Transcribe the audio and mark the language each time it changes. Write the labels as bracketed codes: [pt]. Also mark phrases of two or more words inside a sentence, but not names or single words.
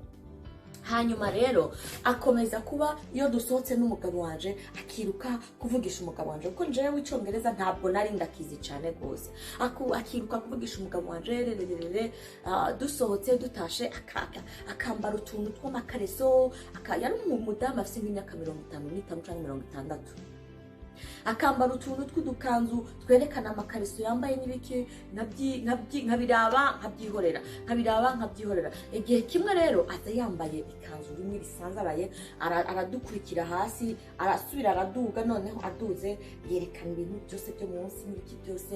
[rn] Hanyuma rero akomeza kuba, iyo dusohotse n'umugabo wanje akiruka kuvugisha umugabo wanje, kuko njewe icongereza ntabwo nari ndakizi cyane gose. Akiruka kuvugisha umugabo wanje, dusohotse dutashe akambara utuntu tw'amakareso, yari umudamu afite nk'imyaka 55 cyangwa 60, akambara utuntu tw'udukanzu twerekana amakareso yambaye n'ibiki, nkabiraba nkabyihorera. Igihe kimwe rero aza yambaye ikanzu rimwe risanzaraye, aradukurikira hasi, arasubira araduga, noneho aduze yerekana ibintu byose byo munsi n'ibiki byose.